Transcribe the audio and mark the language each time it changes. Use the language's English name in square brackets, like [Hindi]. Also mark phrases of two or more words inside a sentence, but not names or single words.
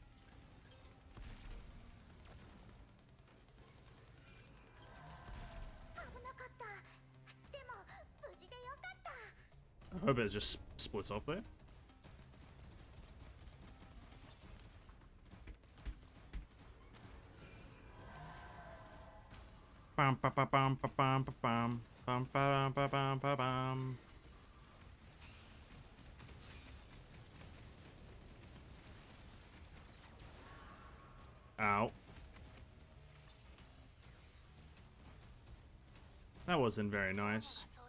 [English] I hope it just splits off there. Bum ba ba bum ba bum ba bum bum ba ba bum ba bum. Ow. That wasn't very nice.